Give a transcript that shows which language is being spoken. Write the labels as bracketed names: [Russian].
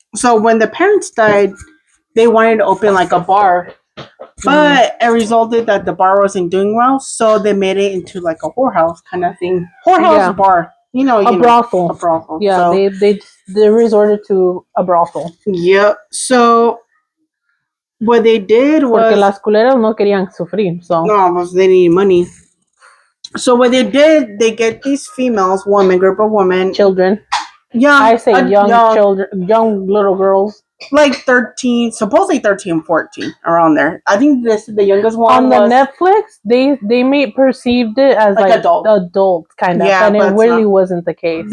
[English] So when the parents died, they wanted to open like a bar But it resulted that the bar wasn't doing well, so they made it into like a whorehouse kind of thing. Whorehouse bar, a brothel. A brothel. Yeah, so, they resorted to a brothel. Yeah. So what they did was [Spanish] porque las culeras no querían sufrir, [English] so [Spanish] no, pues [English] they needed money. So what they did, they get these females, group of women, children. Yeah, I say young children, young little girls. Like 13, supposedly 13, 14, around there. I think the youngest one on the Netflix. They may perceived it as like adults kind of, and it really wasn't the case.